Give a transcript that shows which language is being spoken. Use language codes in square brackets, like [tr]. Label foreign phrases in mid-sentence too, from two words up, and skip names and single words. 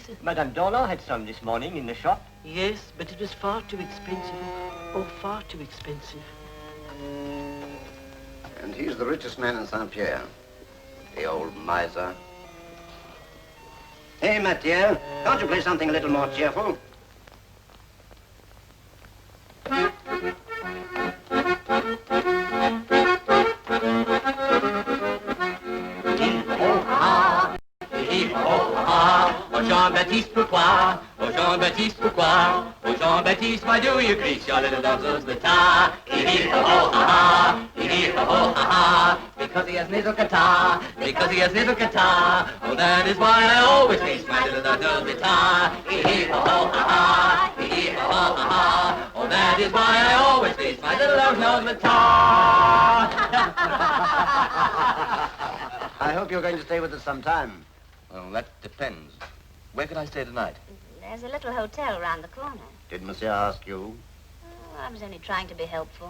[en] Madame Dorland had some this morning in the shop. Yes, but it was far too expensive. Oh, far too expensive. And he's the richest man in Saint-Pierre. The old miser. Hey, Mathieu, can't you play something a little more cheerful? Oh, Jean-Baptiste, pourquoi? Oh, Jean-Baptiste, pourquoi? Oh, Jean-Baptiste, why do you grease your little dog's with tar? Hee-hee-ho-ho-ha-ha, hee-hee-ho-ho-ha-ha. Because he has little catarrh, because he has little catarrh. Oh, that is why I always grease my little dog's with tar. Hee-hee-ho-ho-ha-ha, hee-hee-ho-ho-ha-ha. Oh, that is why I always grease my little dog's nose with tar. I hope you're going to stay with us some time. Well, that depends. Where can I stay tonight? There's a little hotel around the corner. Did Monsieur ask you? Oh, I was only trying to be helpful.